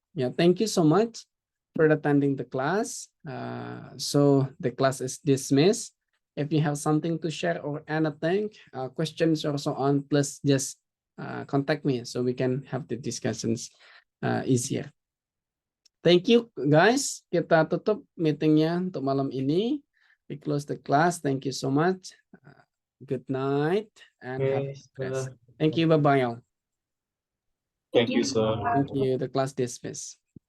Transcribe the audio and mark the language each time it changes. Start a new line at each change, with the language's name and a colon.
English: Yeah, thank you so much for attending the class. So the class is dismissed. If you have something to share or anything, questions or so on, please just contact me so we can have the discussions easier. Thank you guys.
Indonesian: Kita tutup meetingnya untuk malam ini.
English: We close the class. Thank you so much. Good night and have a rest. Thank you. Bye-bye all. Thank you, sir. Thank you. The class dismissed.